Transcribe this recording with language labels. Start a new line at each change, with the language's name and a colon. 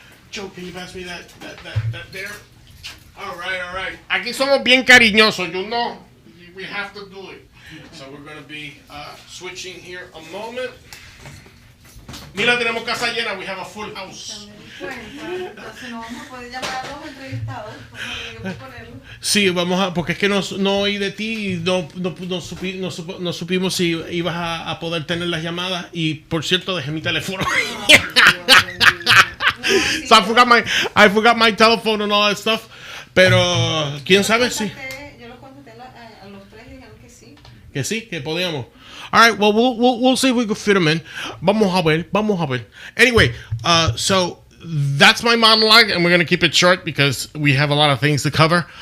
English: Joe, can you pass me that there? All right.
Spanish: Aquí somos bien cariñosos,
English: you know. We have to do it. So we're going to be switching here a moment.
Spanish: Mira, tenemos casa llena.
English: We have a full house.
Spanish: Entonces no vamos a poder llamar a los entrevistados. Sí, porque es que no oí de ti y no supimos si ibas a poder tener las llamadas. Y por cierto, dejé mi teléfono.
English: So I forgot my telephone and all that stuff.
Spanish: Pero quién sabe si. Yo los contesté a los tres y dijeron que sí. Que sí, que podíamos.
English: All right, well, we'll see if we can fit them in.
Spanish: Vamos a ver.
English: Anyway, so that's my monologue, and we're going to keep it short because we have a lot of things to cover.